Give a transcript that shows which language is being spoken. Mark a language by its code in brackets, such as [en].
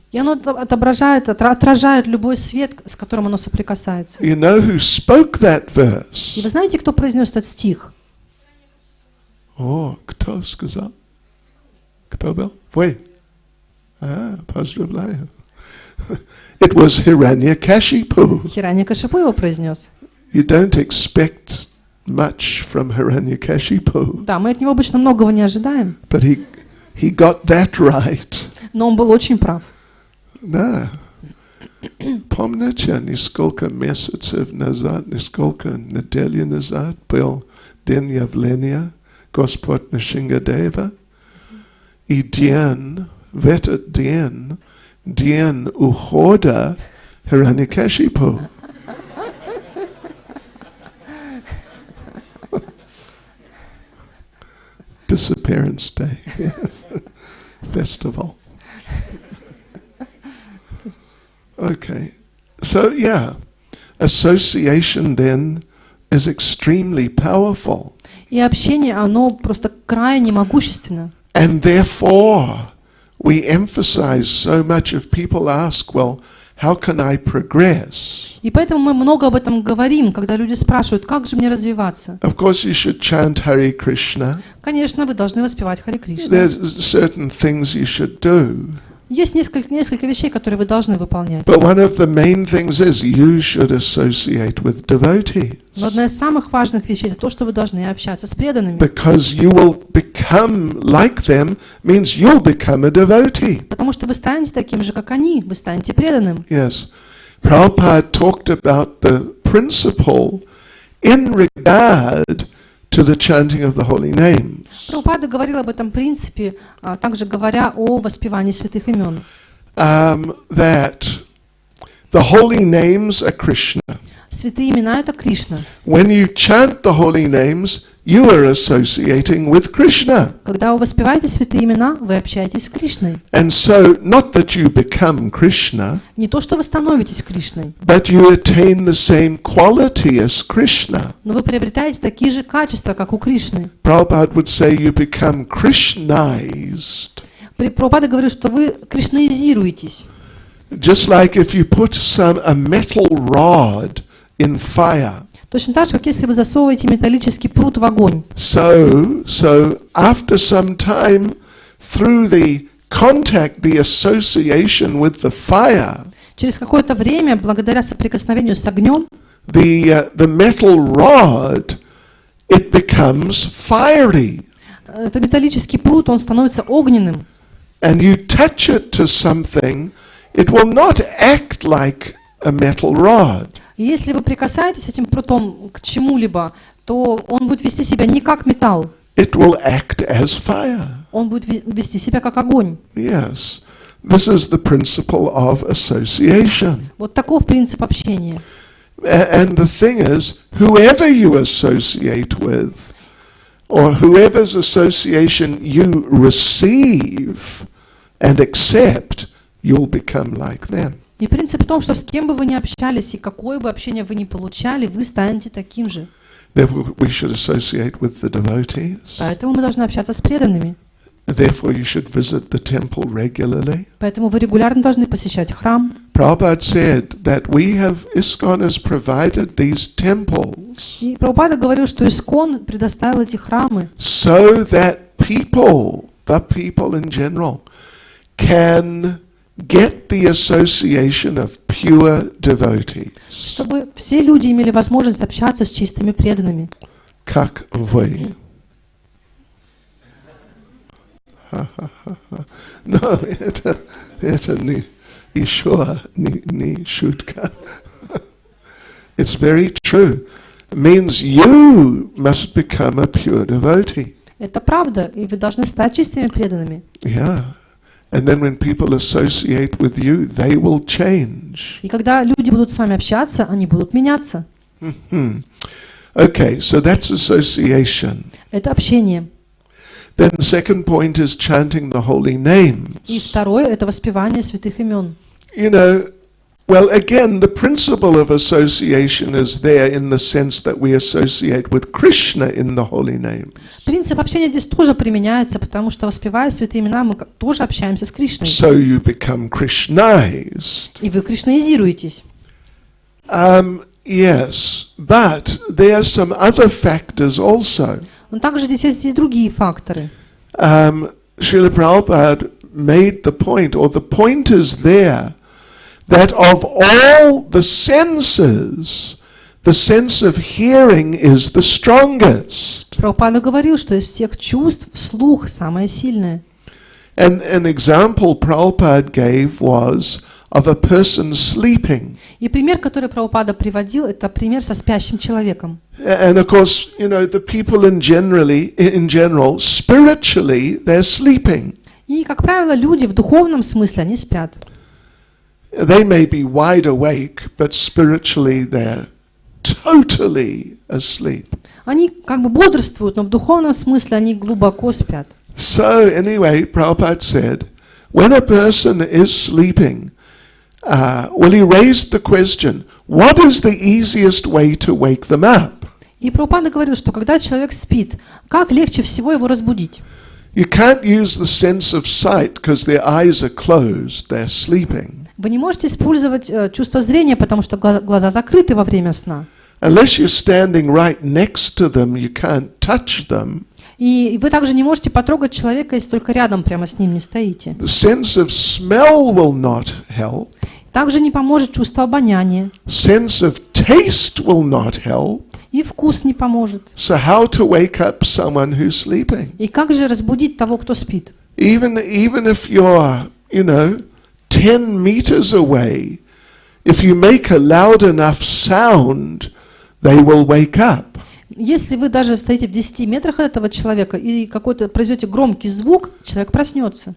[ru] И оно отражает любой свет, с которым оно соприкасается. [en] You know who spoke that verse? [ru] И вы знаете, кто произнес этот стих? О, кто сказал? Кто был? Вы? Поздравляю. [en] It was Hiranyakashipu. [ru] Хираньякашипу его произнес. [en] You don't expect much from Hiranyakashipu. [ru] Да, мы от него обычно многого не ожидаем. [en] But he got that right. [ru] Но он был очень прав. Да. Помните, несколько месяцев назад, несколько недель назад был день явления Господь Нрсингхадева. И в этот день ухода Hiranyakashipu. [en] Disappearance Day, yes. Festival. Okay, so yeah, association then is extremely powerful. [ru] И общение, оно просто крайне могущественно. [en] And therefore, we emphasize so much if people ask, well, how can I progress? [ru] И поэтому мы много об этом говорим, когда люди спрашивают, как же мне развиваться. [en] Of course, you should chant Hare Krishna. [ru] Конечно, вы должны воспевать Харе Кришна. [en] There's certain things you should do. [ru] Есть несколько вещей, которые вы должны выполнять. [en] But one of the main things is you should associate with devotees. [ru] Но одна из самых важных вещей — это то, что вы должны общаться с преданными. [en] Because you will become like them means you'll become a devotee. [ru] Потому что вы станете таким же, как они, вы станете преданным. [en] Yes. Prabhupada talked about the principle in regard to the chanting of the holy names. [ru] Прабхупада говорил об этом принципе, также говоря о воспевании святых имен. [en] That the holy names are Krishna. [ru] Святые имена — это Кришна. [en] When you chant the holy names, you are associating with Krishna. [ru] Когда вы воспеваете святые имена, вы общаетесь с Кришной. [en] And so, not that you become Krishna, [ru] Не то, что вы становитесь Кришной, [en] but you attain the same quality as Krishna. [ru] но вы приобретаете такие же качества, как у Кришны. [en] Prabhupada would say you become Krishnized. [ru] Прабхупада говорит, что вы кришнаизируетесь. [en] Just like if you put a metal rod in fire. [ru] Точно так же, как если вы засовываете металлический прут в огонь. [en] So after some time, through the contact, the association with the fire, [ru] Через какое-то время, благодаря соприкосновению с огнем, [en] the metal rod, it becomes fiery. [ru] этот металлический прут, он становится огненным. [en] And you touch it to something, it will not act like a metal rod. [ru] И если вы прикасаетесь этим прутом к чему-либо, то он будет вести себя не как металл. [en] It will act as fire. [ru] Он будет вести себя как огонь. [en] Yes. This is the principle of association. [ru] Вот таков принцип общения. [en] And the thing is, whoever you associate with, or whoever's association you receive and accept, you'll become like them. [ru] И принцип в том, что с кем бы вы ни общались и какое бы общение вы ни получали, вы станете таким же. [en] Therefore, we should associate with the devotees. [ru] Поэтому мы должны общаться с преданными. [en] Therefore, you should visit the temple regularly. [ru] Поэтому вы регулярно должны посещать храм. [en] Prabhupada said that ISKCON has provided these temples [ru] И Прабхупада говорил, что ИСККОН предоставил эти храмы, [en] so that the people in general, can get the association of pure devotees. [ru] чтобы все люди имели возможность общаться с чистыми преданными. Как вы. [en] No, [ru] это не еще не шутка. [en] It's very true. It means you must become a pure devotee. [ru] Это правда, и вы должны стать чистыми преданными. [en] Yeah. And then when people associate with you, they will change. [ru] И когда люди будут с вами общаться, они будут меняться. [en] Okay, so that's association. [ru] Это общение. [en] Then the second point is chanting the holy names. [ru] И второе – это воспевание святых имен. [en] You know, well, again, the principle of association is there in the sense that we associate with Krishna in the holy name. [ru] Принцип общения здесь тоже применяется, потому что, воспевая святые имена, мы тоже общаемся с Кришной. [en] So you become Krishnized. [ru] И вы кришнаизируетесь. [en] Yes, but there are some other factors also. [ru] Но также здесь есть другие факторы. [en] Srila Prabhupada made the point, or the point is there, that of all the senses, the sense of hearing is the strongest. [ru] Прабхупада говорил, что из всех чувств слух самое сильное. [en] And an example Prabhupada gave was of a person sleeping. [ru] И пример, который Прабхупада приводил, это пример со спящим человеком. [en] And of course, you know, the people in general, spiritually, they're sleeping. [ru] И, как правило, люди в духовном смысле, они спят. [en] They may be wide awake, but spiritually they're totally asleep. [ru] Они как бы бодрствуют, но в духовном смысле они глубоко спят. [en] So anyway, Prabhupada said, when a person is sleeping, he raised the question, what is the easiest way to wake them up? [ru] И Прабхупада говорил, что когда человек спит, как легче всего его разбудить? [en] You can't use the sense of sight because their eyes are closed, they're sleeping. [ru] Вы не можете использовать чувство зрения, потому что глаза закрыты во время сна. [en] Unless you're standing right next to them, you can't touch them. [ru] И вы также не можете потрогать человека, если только рядом прямо с ним не стоите. [en] The sense of smell will not help. [ru] Также не поможет чувство обоняния. [en] Sense of taste will not help. [ru] И вкус не поможет. [en] So how to wake up someone who's sleeping? [ru] И как же разбудить того, кто спит? [en] Even if you're, 10 meters away, if you make a loud enough sound, they will wake up. [ru] Если вы даже стоите в 10 метрах от этого человека и какой-то произведете громкий звук, человек проснется.